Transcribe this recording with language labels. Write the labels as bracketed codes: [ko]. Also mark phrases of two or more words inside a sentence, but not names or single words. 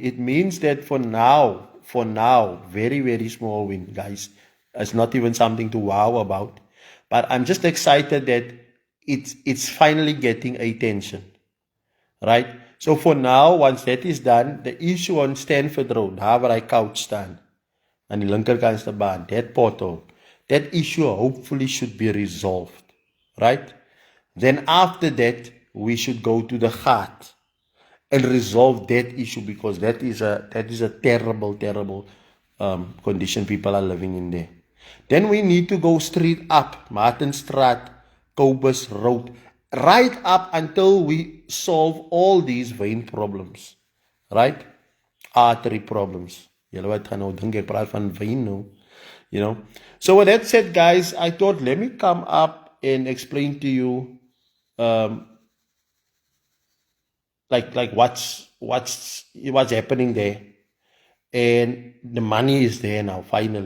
[en] It means that for now, very, very small win, guys. It's not even something to wow about. But I'm just excited that it's finally getting attention, right? So for now, once that is done, the issue on Stanford Road, [af] daar waar hy couch staan, aan die linkerkantste baan, [en] that pothole, that issue hopefully should be resolved, right? Then after that, we should go to the Ghat and resolve that issue, because that is a terrible, terrible condition people are living in there. Then we need to go straight up Martinstraat, Cobus Road, right up until we solve all these vein problems, right? Artery problems. [af] Julle wat gaan nou dink ek praat van vein nou, [en] you know. So with that said, guys, I thought let me come up and explain to you like what's happening there. And the money is there now, finally.